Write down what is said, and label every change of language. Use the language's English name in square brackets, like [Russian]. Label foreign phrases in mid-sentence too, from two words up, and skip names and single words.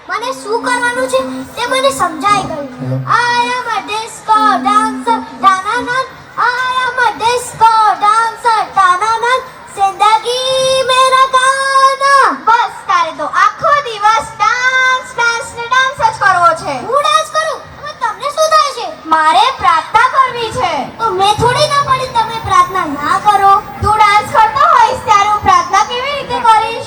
[Gujarati] શું કરવાનું છે તે મને સમજાઈ ગયું. [English] I am a disco dancer, ta-na-na. I am a disco dancer, ta-na-na. [Hindi] ज़िंदगी मेरा गाना. [Gujarati] બસ તારે તો આખો દિવસ ડાન્સ ડાન્સ ને ડાન્સ જ કરવો છે. હું ડાન્સ કરું? હવે તમને શું થાય છે? મારે પ્રાર્થના કરવી છે. તો મેં થોડી ના પડી તમે પ્રાર્થના ના કરો. તું ડાન્સ કરતો હોઈશ ત્યારે હું પ્રાર્થના કેવી રીતે કરીશ?